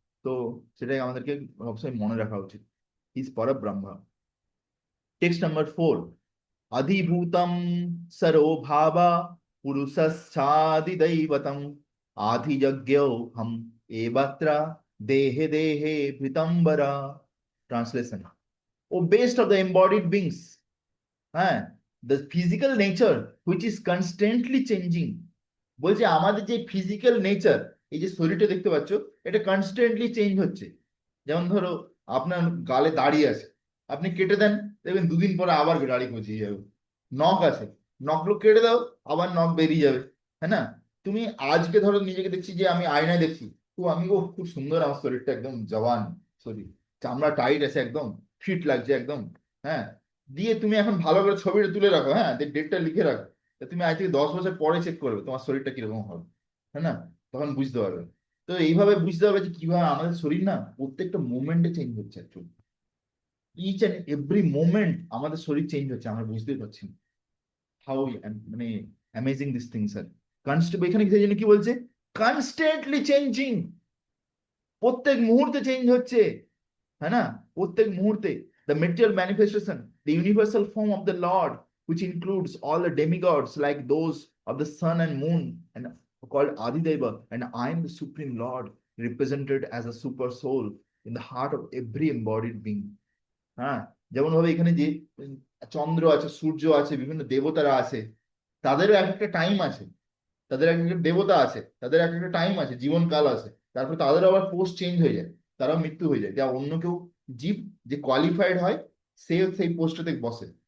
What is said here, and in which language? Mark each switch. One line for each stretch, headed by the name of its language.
Bangla: তো সেটাই আমাদেরকে সবসময় মনে রাখা উচিত। Is Parabrahma.
English: text number
Sanskrit: 4, अधिभूतं सरो भावा पुरुषश्चादिदैवतम् आधियज्ञो हम एवत्र देहे देहे भृतंबरा।
English: Translation: O best of the embodied beings, হ্যাঁ, the physical nature which is constantly changing।
Bangla: বলছে আমাদের যে ফিজিক্যাল নেচার, এই যে শরীরটা দেখতে পাচ্ছ, এটা কনস্ট্যান্টলি চেঞ্জ হচ্ছে। যেমন ধরো আপনার গালে দাড়ি আছে, আপনি কেটে দেন, দেখবেন 2 দিন পরে আবার দাড়ি গজিয়ে যাবে। নখ আছে, নখগুলো কেটে দাও, আবার নখ বেরিয়ে যাবে। হ্যাঁ না? তুমি আজকে ধরো নিজেকে দেখছি, যে আমি আয়নায় দেখছি, তো আমি ও খুব সুন্দর, আমার শরীরটা একদম জওয়ান শরীর, চামড়া টাইট আছে একদম, ফিট লাগছে একদম। হ্যাঁ, দিয়ে তুমি এখন ভালো করে ছবিটা তুলে রাখো, হ্যাঁ, ডেটটা লিখে রাখো। তা তুমি আজ থেকে 10 বছর পরে চেক করবে তোমার শরীরটা কিরকম হবে। হ্যাঁ না? তখন বুঝতে পারবে। তো এইভাবে বুঝতে হবে যে কিভাবে আমাদের শরীর না প্রত্যেকটা মোমেন্টে চেঞ্জ হচ্ছে actually.
English: each and every moment
Bangla: আমাদের শরীর চেঞ্জ হচ্ছে, আমরা বুঝতেই পারছি না।
English: How মানে amazing this things are constant.
Bangla: এখানে সেই জন্য কি বলছে?
English: constantly changing,
Bangla: প্রত্যেক মুহূর্তে চেঞ্জ হচ্ছে।
Hindi: है ना?
Bangla: প্রত্যেক মুহূর্তে।
English: The material manifestation, the universal form of the Lord, which includes all the demigods like those of the sun and moon, and called Adideva, and I am the supreme Lord, represented as a super soul in the heart of every embodied being।
Bangla: হ্যাঁ, যেমন ভাবে এখানে যে চন্দ্র আছে, সূর্য আছে, বিভিন্ন দেবতারা আছে, তাদেরও এক একটা টাইম আছে, তাদের এক একটা দেবতা আছে, তাদের এক একটা টাইম আছে, জীবনকাল আছে। তারপর তাদের আবার পোস্ট চেঞ্জ হয়ে যায়, তারাও মৃত্যু হয়ে যায়। যা অন্য কেউ জীব যে কোয়ালিফাইড হয়, সে সেই পোস্টটাতে বসে।